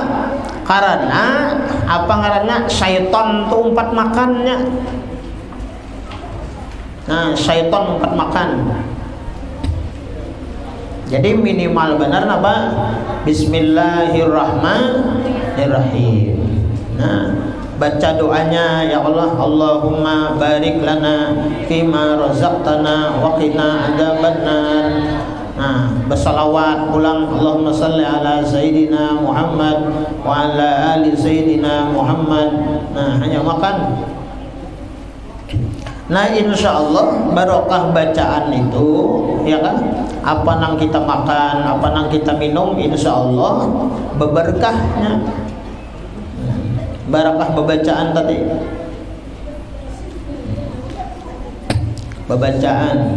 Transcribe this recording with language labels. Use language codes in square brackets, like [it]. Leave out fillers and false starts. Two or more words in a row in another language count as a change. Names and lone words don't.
[bjn] Karena karena syaitan tuh umpat makannya. Nah syaitan umpat makan. Jadi minimal benar apa? [ar] بسم الله الرحمن الرحيم. [bjn] Nah baca doanya ya Allah, [ar] اللهم بارك لنا فيما رزقتنا وقنا عذاب النار. [bjn] Nah bersalawat pulang, [ar] اللهم صل على سيدنا محمد وعلى آل سيدنا محمد. [bjn] Nah hanya makan. Nah [ar] إن شاء الله [bjn] barokah bacaan itu ya kan, apa nang kita makan, apa nang kita minum, [ar] إن شاء الله [bjn] beberkahnya. Barakah bebacaan tadi, bebacaan.